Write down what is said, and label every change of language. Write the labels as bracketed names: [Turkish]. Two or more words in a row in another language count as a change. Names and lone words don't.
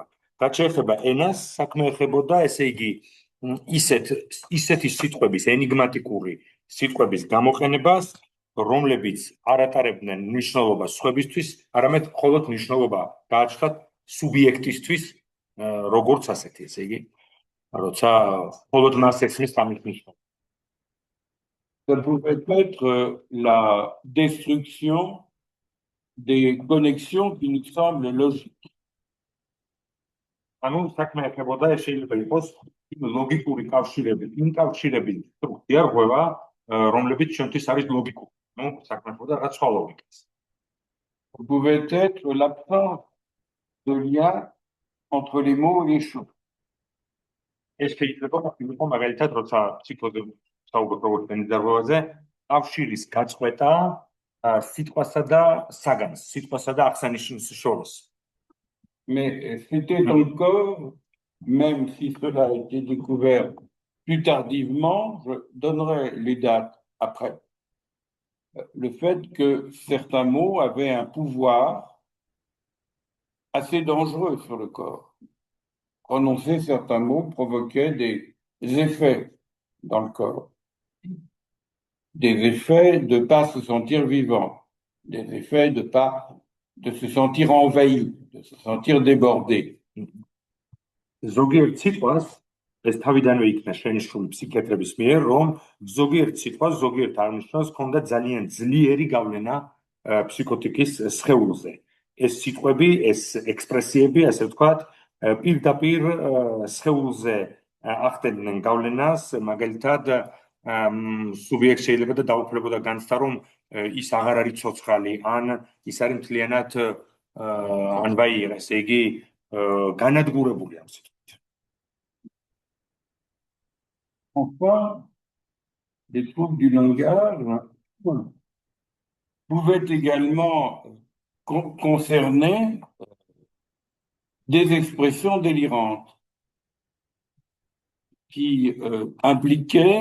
[Georgian] რაც შეეხება ენას, საქმე ეხებოდა, ესე იგი, ისეთი სიტყვების, ენიგმატიკური სიტყვების გამოყენებას, რომლებიც არ ატარებდნენ მნიშვნელობას სხვებისთვის, არამედ მხოლოდ მნიშვნელობა გააჩნდათ სუბიექტისთვის, როგორც ასეთი, ესე იგი, როცა მხოლოდ მას ესმის ამის მნიშვნელობა. [French] Ça pouvait être la destruction des connexions qui nous semblent logiques. [Georgian] ანუ საქმე ეხებოდა, ეს შეიძლება იყოს ლოგიკური კავშირები, იმ კავშირების დარღვევა, რომლებიც ჩვენთვის არის ლოგიკური. Ну, საქმე ეხებოდა რაღაც სხვა ლოგიკას. [French] Ça pouvait être l'absence de lien entre les mots et les choses. [Georgian] ეს შეიძლება იყო მაგალითად, როცა ციკლოზე საუბრობ როგორც ენის დარღვევაზე, კავშირის გაწყვეტა სიტყვასა და საგანს, სიტყვასა და აღსანიშნაოს შორის. [French] Mais c'était encore, même si cela a été découvert plus tardivement, je donnerai les dates après. Le fait que certains mots avaient un pouvoir assez dangereux sur le corps. Prononcer certains mots provoquait des effets dans le corps. Des effets de ne pas se sentir vivant, des effets de se sentir envahi, de se sentir débordé. [Georgian] ზოგიერთ სიტყვას ეს თავიდანვე იქნა შენიშნული ფსიქიატრების მიერ, რომ ზოგიერთ სიტყვას, ზოგიერთ აღნიშნავს ჰქონდა ძალიან ძლიერი გავლენა ფსიქოტიკის სხეულზე. ეს სიტყვები, ეს ექსპრესიები, ასე ვთქვათ, პირდაპირ სხეულზე ახდენდნენ გავლენას, მაგალითად, სუბიექტს შეიძლება და დაუფლებოდა განცდა, რომ ის აღარ არის ცოცხალი, ან ის არის მთლიანად ანბაიერა, ესე იგი, განადგურებული ამ სიტყვით. [French] Enfin, les troubles du langage pouvaient également concerner des expressions délirantes qui impliquaient